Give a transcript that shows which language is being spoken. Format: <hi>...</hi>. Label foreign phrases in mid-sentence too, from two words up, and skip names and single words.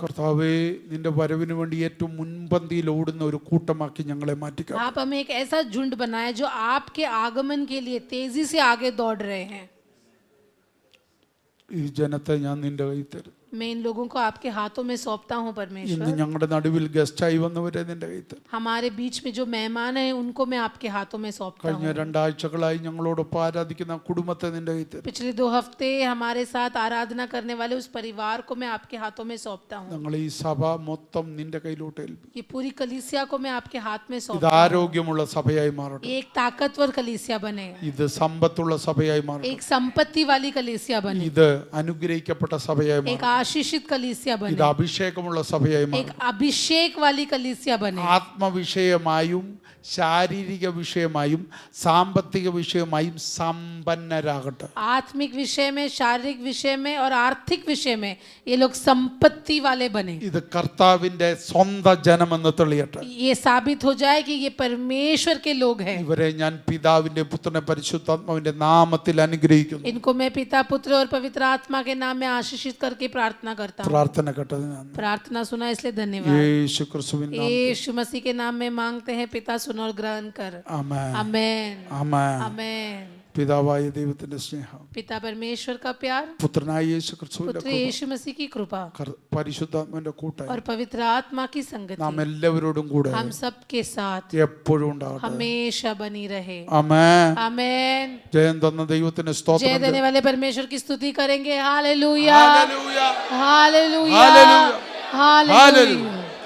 <ml>കർത്താവേ, നിന്റെ വരവിന് വേണ്ടി ഏറ്റവും മുൻപന്തിയിൽ ഓടുന്ന ഒരു കൂട്ടമാക്കി ഞങ്ങളെ മാറ്റിക്കാം.</ml> <hi>आप हमें एक ऐसा झुंड बनाए जो आपके आगमन के लिए तेजी से आगे दौड़ रहे हैं।</hi> <ml>ഈ ജനത്തെ ഞാൻ നിന്റെ കയ്യിൽ തരും.</ml> <hi>मैं इन लोगों को आपके हाथों में सौंपता हूँ</hi> <ml>ഇന്ന്</ml> <hi>परमेश्वर।</hi> <ml>ഞങ്ങളുടെ നടുവിൽ ഗസ്റ്റായി വന്നവരെ നിന്റെ കയ്യിൽ തരും.</ml> <hi>हमारे बीच में जो मेहमान हैं उनको मैं आपके हाथों में सौंपता</hi> <ml>കഴിഞ്ഞ</ml> <hi>हूँ।</hi> <ml>2 ആഴ്ചകളായി ഞങ്ങളോടൊപ്പം ആരാധിക്കുന്ന ആ കുടുംബത്തെ നിന്റെ കയ്യിൽ തരും.</ml> <hi>पिछले 2 हफ्ते हमारे साथ आराधना करने वाले उस परिवार को मैं आपके हाथों में सौंपता हूँ।</hi> <ml>ഞങ്ങൾ ഈ സഭ മൊത്തം നിന്റെ കയ്യിലോട്ട് ഏൽപ്പിക്കും.</ml> <hi>ये पूरी कलीसिया को मैं आपके हाथ में</hi> <ml>ഇത്</ml> <hi>सौंपता हूँ।</hi> <ml>ആരോഗ്യമുള്ള സഭയായി മാറട്ടെ.</ml> <hi>एक ताकतवर कलीसिया बने,</hi> <ml>ഇത് സമ്പത്തുള്ള സഭയായി മാറട്ടെ.</ml> <hi>एक संपत्ति वाली कलीसिया बने,</hi> <ml>ഇത് അനുഗ്രഹിക്കപ്പെട്ട സഭയായി</ml> <hi>एक</hi> <ml>മാറട്ടെ.</ml> <hi>आशीषित कलीसिया</hi> <ml>ഇത്</ml> <hi>बने,</hi> <ml>അഭിഷേകമുള്ള സഭയായി</ml> <hi>एक</hi> <ml>മാറട്ടെ.</ml> <hi>अभिषेक वाली कलीसिया बने।</hi> <ml>ആത്മവിഷയമായും ശാരീരിക വിഷയമായും സാമ്പത്തിക വിഷയമായും സമ്പന്നരാകട്ടെ.</ml> <hi>आत्मिक विषय में, शारीरिक विषय में और आर्थिक विषय में ये लोग संपत्ति वाले बने।</hi> <ml>ഇത് കർത്താവിന്റെ സ്വന്തം ജനമെന്ന് തെളിയട്ടെ.</ml> <hi>ये साबित हो जाए कि ये परमेश्वर के लोग हैं।</hi> <ml>ഇവരെ ഞാൻ പിതാവിന്റെ പുത്രനെ പരിശുദ്ധാത്മാവിന്റെ നാമത്തിൽ അനുഗ്രഹിക്കുന്നു.</ml> <hi>इनको मैं पिता, पुत्र और पवित्र आत्मा के नाम में आशीषित करके प्रार्थना करता हूँ।</hi> <ml>പ്രാർത്ഥന കേട്ടത് ഞാൻ</ml> <hi>प्रार्थना सुना इसलिए धन्यवाद।</hi> <ml>യേശു ക്രിസ്തുവിൻ നാമത്തിൽ.</ml> <hi>यीशु मसीह के नाम में मांगते हैं पिता, सुन और ग्रहण कर।</hi> <ml>ആമേൻ.</ml> <hi>आमेन,</hi> <ml>ആമേൻ.</ml> <hi>आमेन।</hi> <ml>പിതാവായ ദൈവത്തിന്റെ സ്നേഹം,</ml> <hi>पिता परमेश्वर का प्यार,</hi> <ml>പുത്രനായ യേശു ക്രിസ്തുവിന്റെ</ml> <hi>पुत्र यीशु मसीह की कृपा</hi> <ml>പരിശുദ്ധാത്മാവിന്റെ കൂട്ടായി</ml> <hi>और पवित्र आत्मा की संगति</hi> <ml>നാം എല്ലാവരോടും കൂടെ</ml> <hi>हम सब के साथ</hi> <ml>എപ്പോഴും ഉണ്ടാകട്ടെ.</ml> <hi>हमेशा बनी रहे।</hi> <ml>ആമേൻ.</ml> <hi>आमेन।</hi> <ml>ജയം തന്ന ദൈവത്തിന്</ml> <hi>जय</hi> <ml>സ്തോത്രം.</ml> <hi>देने वाले परमेश्वर की स्तुति करेंगे। हालेलुया,</hi> <ml>ഹല്ലേലൂയ.</ml> <hi>हालेलुया, हालेलुया. हालेलुया।</hi>